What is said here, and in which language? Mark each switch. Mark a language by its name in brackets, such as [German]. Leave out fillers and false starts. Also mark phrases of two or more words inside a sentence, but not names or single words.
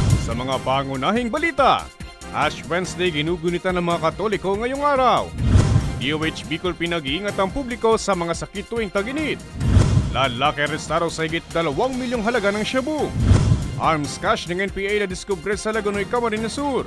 [Filipino] Sa mga pangunahing balita, Ash Wednesday ginugunita ng mga Katoliko ngayong araw. DOH Bicol pinag-iingat ang publiko sa mga sakit tuwing tag-init. Lalaki arestado sa higit 2 milyong halaga ng shabu. [English] Arms cache [Filipino] ng NPA na diskubre sa Lagonoy, Camarines Sur.